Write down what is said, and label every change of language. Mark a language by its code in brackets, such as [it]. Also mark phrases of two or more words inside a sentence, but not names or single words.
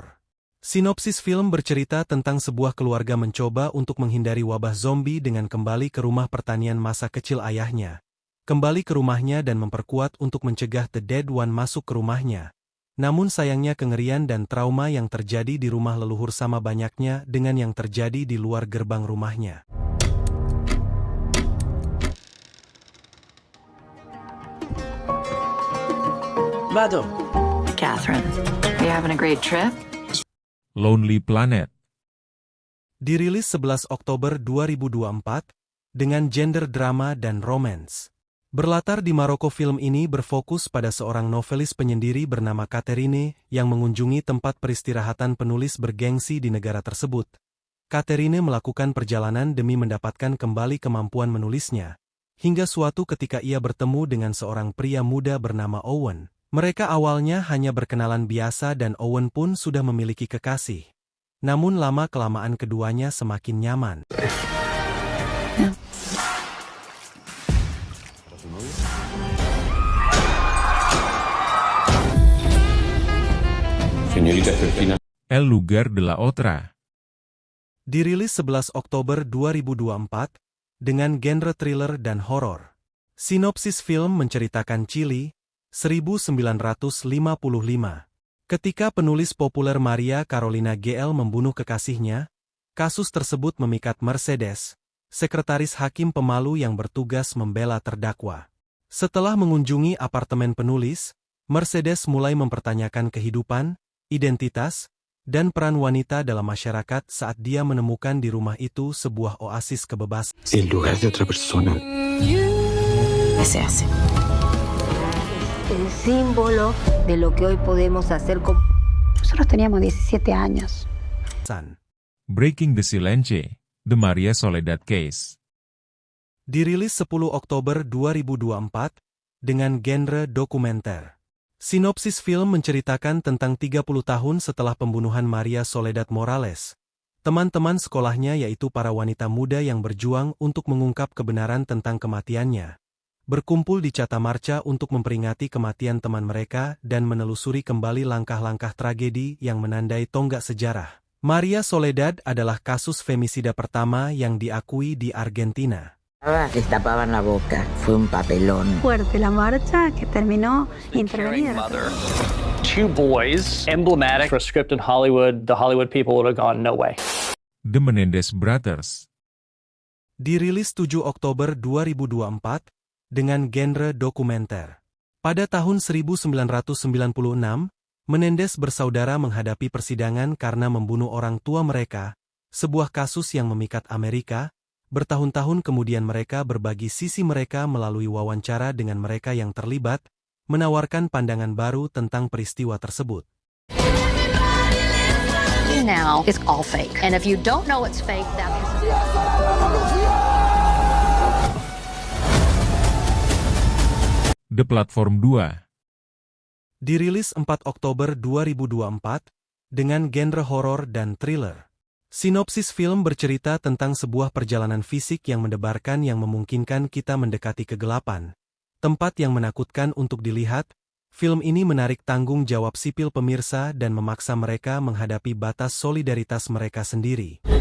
[id] Sinopsis film bercerita tentang sebuah keluarga mencoba untuk menghindari wabah zombie dengan kembali ke rumah pertanian masa kecil ayahnya. Kembali ke rumahnya dan memperkuat untuk mencegah The Dead One masuk ke rumahnya. Namun sayangnya kengerian dan trauma yang terjadi di rumah leluhur sama banyaknya dengan yang terjadi di luar gerbang rumahnya. Vado. [en] Catherine, you having a great trip? [id] Lonely Planet. Dirilis 11 Oktober 2024 dengan genre drama dan romance. Berlatar di Maroko, film ini berfokus pada seorang novelis penyendiri bernama Catherine yang mengunjungi tempat peristirahatan penulis bergengsi di negara tersebut. Catherine melakukan perjalanan demi mendapatkan kembali kemampuan menulisnya, hingga suatu ketika ia bertemu dengan seorang pria muda bernama Owen. Mereka awalnya hanya berkenalan biasa dan Owen pun sudah memiliki kekasih. Namun lama-kelamaan keduanya semakin nyaman. Señorita Cristina. El Lugar de la Otra. Dirilis 11 Oktober 2024 dengan genre thriller dan horor. Sinopsis film menceritakan Chile, 1955. Ketika penulis populer Maria Carolina GL membunuh kekasihnya, kasus tersebut memikat Mercedes, sekretaris hakim pemalu yang bertugas membela terdakwa. Setelah mengunjungi apartemen penulis, Mercedes mulai mempertanyakan kehidupan, identitas, dan peran wanita dalam masyarakat saat dia menemukan di rumah itu sebuah oasis kebebasan. [es] El lugar de otra persona. ¿Qué se hace? El símbolo de lo que hoy podemos hacer con... Nosotros teníamos 17 años. [id] Breaking the Silence, The Maria Soledad Case. Dirilis 10 Oktober 2024 dengan genre dokumenter. Sinopsis film menceritakan tentang 30 tahun setelah pembunuhan Maria Soledad Morales. Teman-teman sekolahnya, yaitu para wanita muda yang berjuang untuk mengungkap kebenaran tentang kematiannya, berkumpul di Catamarca untuk memperingati kematian teman mereka dan menelusuri kembali langkah-langkah tragedi yang menandai tonggak sejarah. Maria Soledad adalah kasus femisida pertama yang diakui di Argentina. [es] Les tapaban la boca. Fue un papelón. Fuerte la marcha que terminó intervenida. [en] Two boys, emblematic for a script in Hollywood. The Hollywood people would have gone, no way. [id] The Menendez Brothers. Dirilis 7 Oktober 2024 dengan genre dokumenter. Pada tahun 1996, Menendez bersaudara menghadapi persidangan karena membunuh orang tua mereka, sebuah kasus yang memikat Amerika. Bertahun-tahun kemudian mereka berbagi sisi mereka melalui wawancara dengan mereka yang terlibat, menawarkan pandangan baru tentang peristiwa tersebut. [en] Now it's all fake. And if you don't know it's fake, that means... [id] The Platform 2. Dirilis 4 Oktober 2024 dengan genre horor dan thriller. Sinopsis film bercerita tentang sebuah perjalanan fisik yang mendebarkan yang memungkinkan kita mendekati kegelapan. Tempat yang menakutkan untuk dilihat, film ini menarik tanggung jawab sipil pemirsa dan memaksa mereka menghadapi batas solidaritas mereka sendiri.